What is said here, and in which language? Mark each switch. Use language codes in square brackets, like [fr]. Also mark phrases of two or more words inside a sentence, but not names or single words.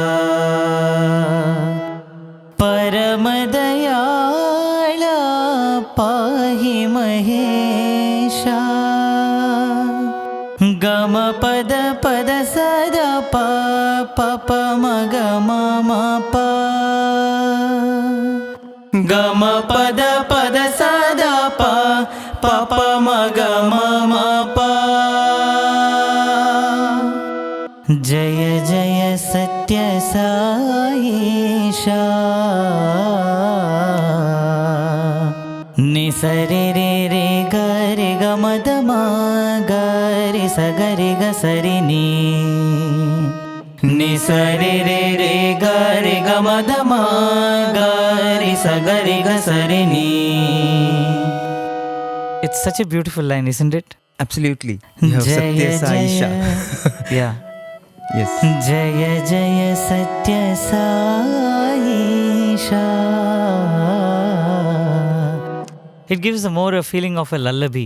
[sa] परम दयाल पाहि महेश Gama pada sada pa ma ga ma pa Gama pada sada pa ma ga ma pa जय जय सत्य साईश Ni sari re ga ma da ma ga re sa sari Ni sari re ga ma da ma ga re sa sari [en] It's such a beautiful line, isn't it? Absolutely. You have Sathya Sayeesha. Yeah. Yes. [sa] जय जय सत्य साईश. [en] It gives more a feeling of a lullaby.